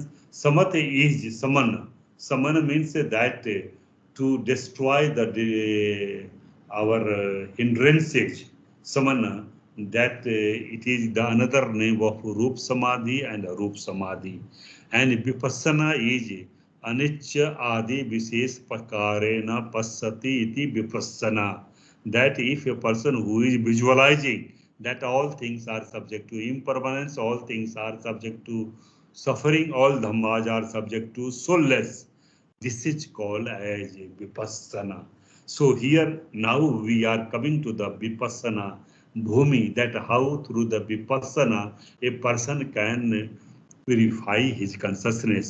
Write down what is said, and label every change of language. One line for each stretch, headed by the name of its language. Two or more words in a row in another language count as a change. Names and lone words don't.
English: Samatha is samana. Samana means that to destroy our hindrances. Samana, that it is the another name of Rup Samadhi and Arup Samadhi. And Vipassana is
Pali: anicca adi visesh pakarena passati iti Vipassana.
English: That if a person who is visualizing that all things are subject to impermanence, all things are subject to suffering, all dhammas are subject to soulless, this is called as Vipassana. So here now we are coming to the Vipassana bhumi, that how through the Vipassana a person can purify his consciousness.